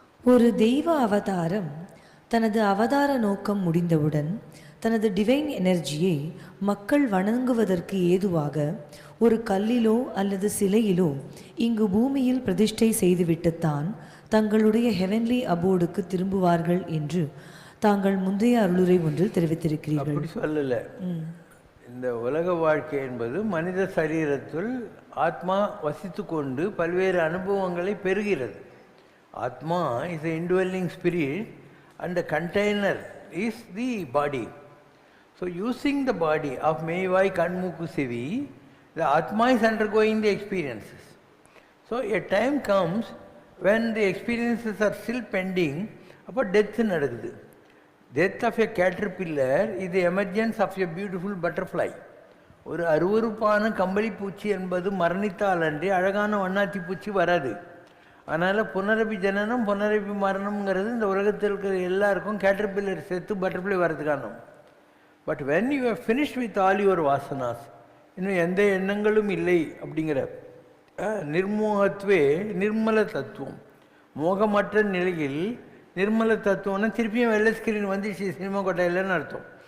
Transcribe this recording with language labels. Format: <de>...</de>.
<ta>ஒரு தெய்வ அவதாரம் தனது அவதார நோக்கம் முடிந்தவுடன் தனது டிவைன் எனர்ஜியை மக்கள் வணங்குவதற்கு ஏதுவாக ஒரு கல்லிலோ அல்லது சிலையிலோ இங்கு பூமியில் பிரதிஷ்டை செய்துவிட்டுத்தான் தங்களுடைய ஹெவன்லி அபோர்டுக்கு திரும்புவார்கள் என்று தாங்கள் முந்தைய அருளுரை ஒன்றில் தெரிவித்திருக்கிறீர்கள். அப்படி சொல்லல. இந்த உலக வாழ்க்கை என்பது மனித சரீரத்தில் ஆத்மா வசித்து கொண்டு பல்வேறு அனுபவங்களை பெறுகிறது.</ta> <en>Atma is a indwelling spirit and the container is the body. So using the body of Mevai Kanmuku Sevi, the Atma is undergoing the experiences. So a time comes when the experiences are still pending,</en> <ta>அப்போ death நடக்குது.</ta> <en>Death of a caterpillar is the emergence of a beautiful butterfly.</en> <ta>ஒரு அருவருப்பான கம்பளி பூச்சி என்பது மரணித்தால் அன்றி அழகான வண்ணாத்தி பூச்சி வராது. அதனால் புனரபி ஜனனம் புனரபி மரணம்ங்கிறது இந்த உலகத்தில் இருக்கிற எல்லாருக்கும் கேட்டர்பில்லர் சேர்த்து பட்டர்ஃப்ளை வரதுக்கான.</ta> <en>but when you have finished with all your vasanas,</en> <ta>இன்னும் எந்த எண்ணங்களும் இல்லை அப்படிங்கிற நிர்மோகத்வே நிர்மல தத்துவம், மோகமற்ற நிலையில் நிர்மல தத்துவம்னா திருப்பியும் வெள்ளை ஸ்கிரீன் வந்துச்சு சினிமா கொட்டையிலன்னு அர்த்தம்.</ta>